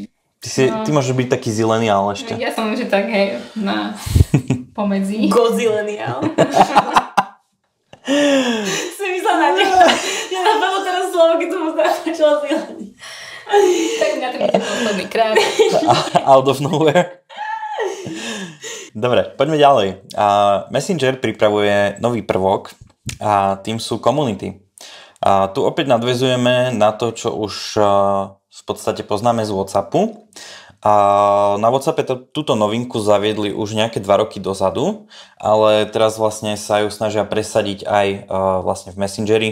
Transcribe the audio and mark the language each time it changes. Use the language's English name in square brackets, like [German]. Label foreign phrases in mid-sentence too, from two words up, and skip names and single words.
[Slovak] Ty môžeš byť taký zileniál ešte. Ja som že tak, hej, na pomedzi. Gozileniál. Si myslela na neho. Ja napadlo teraz slovo, keď som mu začala zileniál. Tak na to bude posledný krát. [English] Out of nowhere. [Slovak] Dobre, poďme ďalej. Messenger pripravuje nový prvok a tým sú komunity. A tu opäť nadväzujeme na to, čo už v podstate poznáme z WhatsAppu. A na WhatsAppe túto novinku zaviedli už nejaké 2 roky dozadu, ale teraz vlastne sa ju snažia presadiť aj vlastne v Messengeri.